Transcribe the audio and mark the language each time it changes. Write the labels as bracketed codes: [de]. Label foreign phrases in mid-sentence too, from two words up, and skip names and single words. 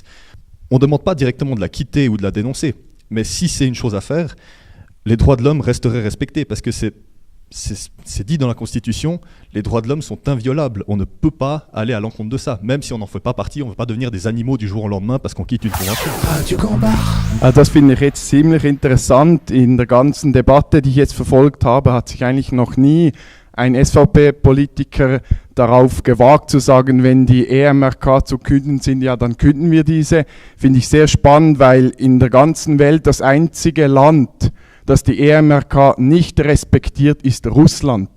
[fr] On ne demande pas directement de la quitter ou de la dénoncer, mais si c'est une chose à faire, les droits de l'homme resteraient respectés parce que c'est dit dans la Constitution, les droits de l'homme sont inviolables. On ne peut pas aller à l'encontre de ça. Même si on n'en fait pas partie, on ne veut pas devenir des animaux du jour au lendemain parce qu'on quitte une convention. [de] Radio Gombach. Das finde ich jetzt ziemlich interessant. In der ganzen Debatte, die ich jetzt verfolgt habe, hat sich eigentlich noch nie ein SVP-Politiker darauf gewagt zu sagen, wenn die EMRK zu künden sind, ja, dann künden wir diese. Finde ich sehr spannend, weil in der ganzen Welt das einzige Land, das die EMRK nicht respektiert, ist Russland.